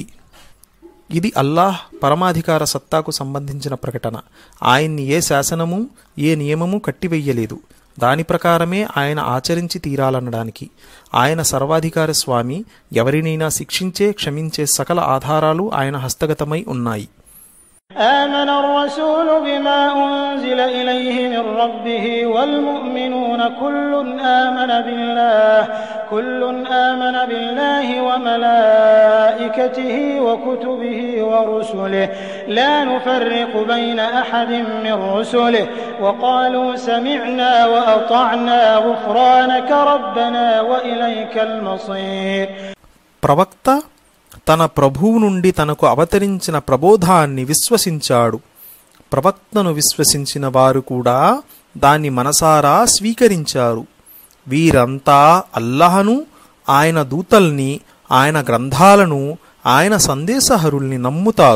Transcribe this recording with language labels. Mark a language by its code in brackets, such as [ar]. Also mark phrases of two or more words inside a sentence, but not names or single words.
[te] ఇది అల్లాహ్ పరమాధికార సత్తాకు సంబంధించిన ప్రకటన. ఆయన్ని ఏ శాసనము ఏ నియమము కట్టివెయ్యలేదు. దాని ప్రకారమే ఆయన ఆచరించి తీరాలనడానికి. ఆయన సర్వాధికార స్వామి. ఎవరినైనా శిక్షించే క్షమించే సకల ఆధారాలు ఆయన హస్తగతమై ఉన్నాయి. [ar] آمن الرسول بما أنزل إليه من ربه والمؤمنون كل آمن بالله وملائكته وكتبه ورسله لا نفرق بين أحد من رسله وقالوا سمعنا وأطعنا غفرانك ربنا وإليك المصير. [te] ప్రవక్త తన ప్రభువు నుండి తనకు అవతరించిన ప్రబోధాన్ని విశ్వసించాడు. ప్రవక్తను విశ్వసించిన వారు కూడా దాన్ని మనసారా స్వీకరించారు. వీరంతా అల్లాహను, ఆయన దూతల్ని, ఆయన గ్రంథాలను, ఆయన సందేశహరుల్ని నమ్ముతారు.